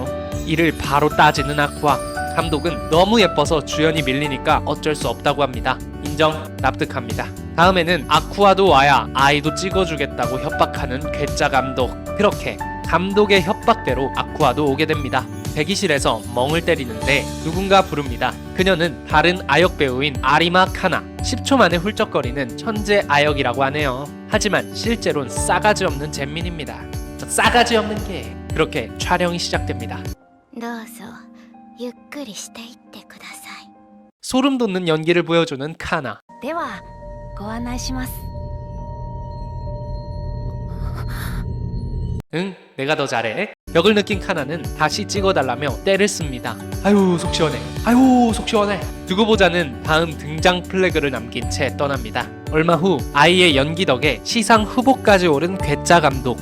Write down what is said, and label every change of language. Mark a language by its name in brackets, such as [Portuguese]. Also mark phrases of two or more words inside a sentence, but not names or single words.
[Korean] 이를 바로 따지는 아쿠아. 감독은 너무 예뻐서 주연이 밀리니까 어쩔 수 없다고 합니다. 인정, 납득합니다. 다음에는 아쿠아도 와야 아이도 찍어주겠다고 협박하는 괴짜 감독. 그렇게 감독의 협박대로 아쿠아도 오게 됩니다. 대기실에서 멍을 때리는데 누군가 부릅니다. 그녀는 다른 아역 배우인 아리마 카나. 10초 만에 훌쩍거리는 천재 아역이라고 하네요. 하지만 실제로는 싸가지 없는 잼민입니다. 저 싸가지 없는 게. 그렇게 촬영이 시작됩니다. [Japanese] どうぞゆっくりしていってください。 [Korean] 소름 돋는 연기를 보여주는 카나. [Japanese] ではご案内します [Korean] 응, 내가 더 잘해. 벽을 느낀 카나는 다시 찍어달라며 때를 씁니다. 아유 속 시원해. 아유 속 시원해. 두고 보자는 다음 등장 플래그를 남긴 채 떠납니다. 얼마 후 아이의 연기 덕에 시상 후보까지 오른 괴짜 감독.